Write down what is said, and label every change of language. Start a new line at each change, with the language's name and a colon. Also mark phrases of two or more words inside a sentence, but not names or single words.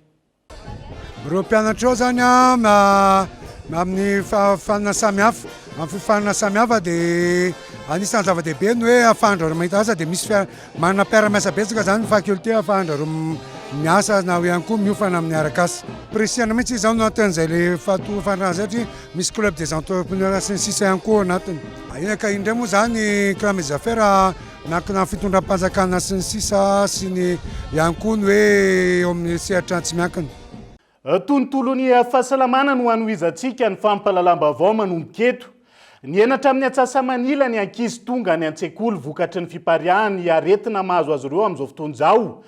Malagasy: Ireo mpianatra ao zany amin'ny fanana samihafa, amin'ny fifanana samihafa dia anisan'ny zava-dehibe ny hoe ahafahandrareo mahita asa dia misy manana mpiara-miasa betsaka zany ny faculté ahafahandrareo miasa na ihany koa miofana amin'ny arakasa. Presihana mihitsy izao no atin'izay le fandrana satria misy
French: club des entrepreneurs
Malagasy: sy ny sisa ihany koa anatiny. Ka indray moa zany
French: clan des affaires
Malagasy: nakina fitondram-panjakana sy ny sisa sy ny ihany koa ny hoe eo amin'ny sehatra tsy miankina. Tontolon'ny fahasalamana no anohizantsika ny fampahalalam-baovao manomboka eto. Ny enatra amin'ny Antsasamanila ny ankizy tonga ny an-tsekoly vokatry ny fipariahany aretina mahazo azy ireo amin'izao fotoana izao.